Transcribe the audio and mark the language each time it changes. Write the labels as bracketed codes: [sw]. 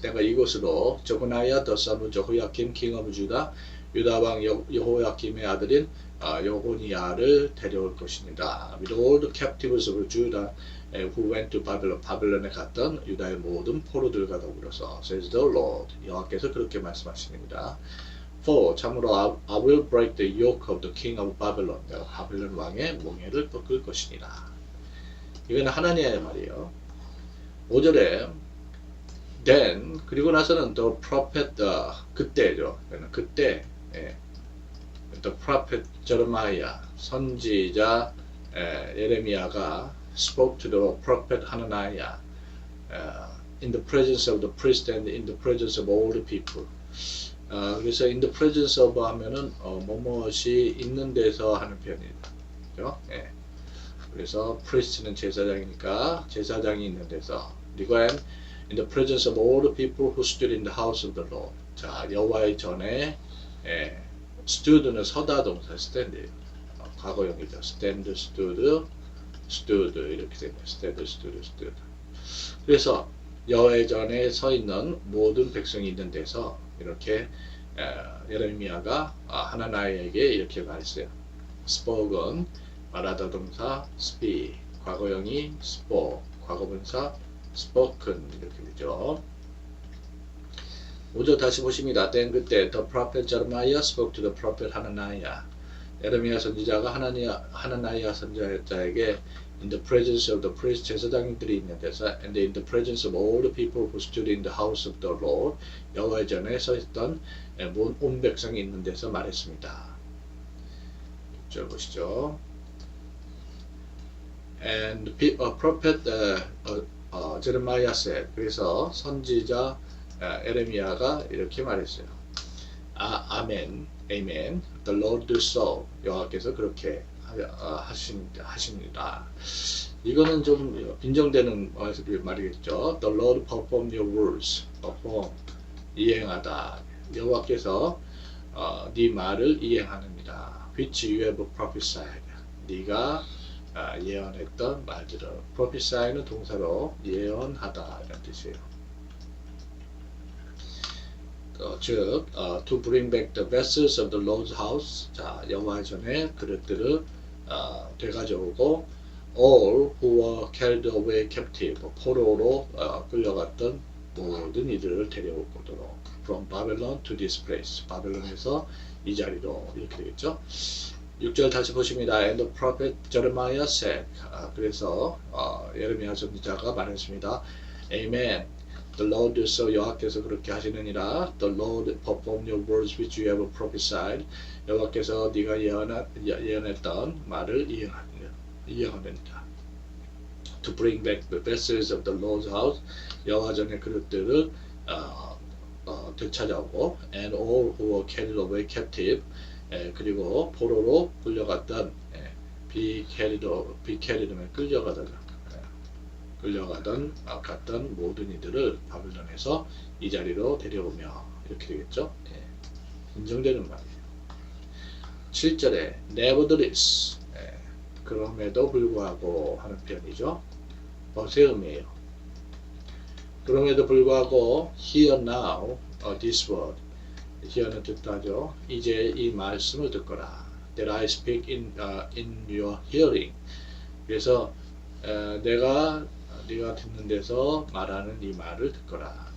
[ko] 내가 이곳으로 제코나이아 [en] the son of Jehoiakim king of Judah [ko] 유다 왕 여호야킴의 아들인 여고니아를 데려올 것입니다. [en] With all the captives of Judah who went to Babylon [ko] 바벨론에 갔던 유다의 모든 포로들과 더불어서 [en] says the Lord [ko] 여호와께서 그렇게 말씀하십니다. [en] For [ko] 참으로 [en] I will break the yoke of the king of Babylon [ko] 내가 바벨론 왕의 멍에를 꺾을 것이니라. 이거는 하나님의 말이에요. 5절에 then 그리고 나서는 [en] the prophet [ko] 그때죠. 그때 [en] the prophet Jeremiah [ko] 선지자 예레미야가 [en] spoke to the prophet Hananiah in the presence of the priest and in the presence of all the people. [ko] 그래서 [en] in the presence of [ko] 하면은 뭐뭇이 있는 데서 하는 표현이죠. 그래서 priest는 제사장이니까 제사장이 있는 데서 그리고 [en] in the presence of all the people who stood in the house of the Lord. [ko] 자, 여호와의 전에 stood는 서다 동사 stand예요. 과거형이죠. stand, stood 이렇게 됩니다. [en] stand, stood. [ko] 그래서 여호와의 전에 서 있는 모든 백성이 있는 데서 이렇게 예레미야가 하나나이에게 이렇게 말했어요. spoke은 말하다 동사 speak, 과거형이 spoke, 과거분사 spoken 이렇게 되죠. 5절 다시 보십니다. [en] then [ko] 그때 [en] the prophet Jeremiah spoke to the prophet Hananiah. [ko] 예레미야 선지자가 하나나이아 선지자에게 [en] in the presence of the priest [ko] 제사장들이 있는 데서 [en] and in the presence of all the people who stood in the house of the Lord [ko] 여호와의 전에 서 있던 온 백성이 있는 데서 말했습니다. 6절 보시죠. [en] And the prophet Jeremiah said. [ko] 그래서 선지자 에레미야가 이렇게 말했어요. [en] 아멘, amen. The Lord do so. [ko] 여호와께서 그렇게 하십니다. 이거는 좀 빈정되는 말이겠죠. [en] The Lord perform your words. [ko] perform 이행하다. 여호와께서 네 말을 이행하느니라. [en] which you have prophesied. [ko] 네가 예언했던 말들을. prophesy는 동사로 예언하다 이런 뜻이에요. [en] 즉, to bring back the vessels of the Lord's house. [ko] 자, 여호와 전에 그릇들을 되가져오고 [en] all who were carried away captive. [ko] 포로로 끌려갔던 모든 이들을 데려오도록 [en] from Babylon to this place. [ko] 바벨론에서 이 자리로 이렇게 되겠죠. 6절 다시 보십니다. [en] And the prophet Jeremiah said. [ko] 그래서 예레미야 선지자가 말했습니다. [en] Amen. The Lord do so. [ko] 여호와께서 그렇게 하시느니라. [en] The Lord perform your words which you have prophesied. [ko] 여호와께서 네가 예언했던 말을 이행하느니라. [en] To bring back the vessels of the Lord's house. [ko] 여호와 전의 그릇들을 되찾아오고 [en] and all who were carried away captive. [ko] 그리고 포로로 끌려갔던 be carried면 끌려가던 갔던 모든 이들을 바벨론에서 이 자리로 데려오며 이렇게 되겠죠. 인정되는 말이에요. 7절에 nevertheless 그럼에도 불구하고 하는 표현이죠. 버세음이에요. 그럼에도 불구하고 [en] hear now this word. [ko] hear는 듣다죠. 이제 이 말씀을 듣거라. [en] That I speak in your hearing. [ko] 그래서 네가 듣는 데서 말하는 이 말을 듣거라.